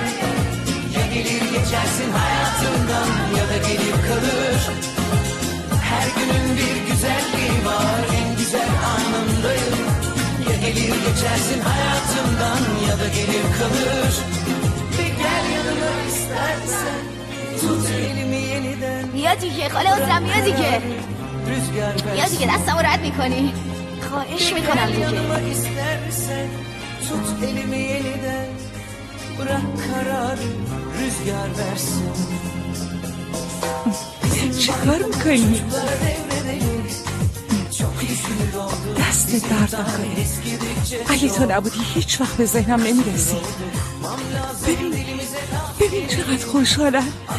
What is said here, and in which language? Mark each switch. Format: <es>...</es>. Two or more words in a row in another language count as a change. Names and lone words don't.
<tr>Ya gelir geçersin hayatından ya da gelir kalır. Her günün bir güzelliği var, en güzel anındayım. Ya gelir geçersin hayatından ya da gelir kalır. Bir gel yanıma istersen, tut elimi yeniden.</tr> <fa>بیا دیگه خاله حسن، بیا دیگه. Rüzgar بیا دیگه دستمو رد میکنی. خواهش میکنم gel دیگه.</fa> <tr>yanıma istersen, tut elimi yeniden. Bırak kararı rüzgar versin.</tr> <fa>چیکار میکنی؟ دست درد نکنی. اگه تو نبودی هیچ وقت به ذهنم نمیرسی. ببین چقدر خوشحالم.</fa>